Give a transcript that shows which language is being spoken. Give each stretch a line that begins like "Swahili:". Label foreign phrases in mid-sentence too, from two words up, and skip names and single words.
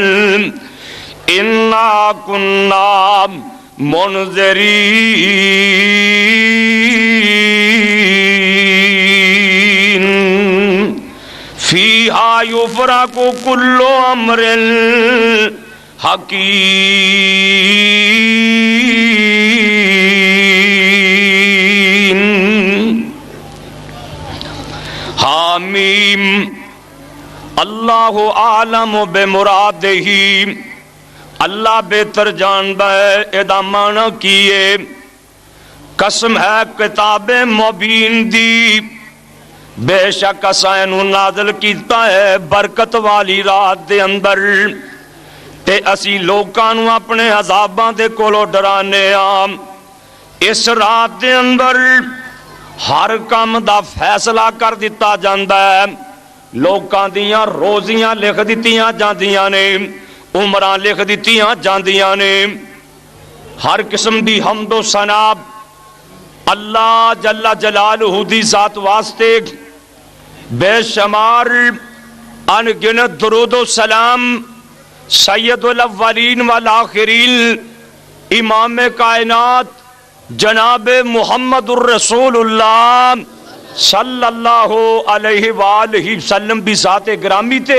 Arabic: إنا كنا منذرين فيها يفرق كل أمر حكيم
Punjabi: حامیم
Arabic: اللہ عالم بمرادہ
Punjabi: اللہ بہتر جاندا ہے ادا معنی کیے قسم ہے کتاب مبین دی بے شک اساں اینوں نازل کیتا ہے برکت والی رات دے اندر تے اسی لوکاں نوں اپنے عذاباں دے کولوں ڈرانے اس رات دے اندر ہر کام دا فیصلہ کر دیتا جاندا ہے، لوکاں دیاں روزیاں لکھ دتیاں جاندیاں نے، عمراں لکھ دتیاں جاندیاں نے، ہر قسم دی حمد و ثنا اللہ
Arabic: جل جلالہ
Punjabi: دی ذات واسطے، بے شمار ان گنت درود و سلام
Arabic: سید الاولین والآخرین
Punjabi: امام کائنات جناب محمد الرسول اللہ
Arabic: صلی اللہ علیہ وآلہ وسلم
Punjabi: بھی ذات گرامی تے۔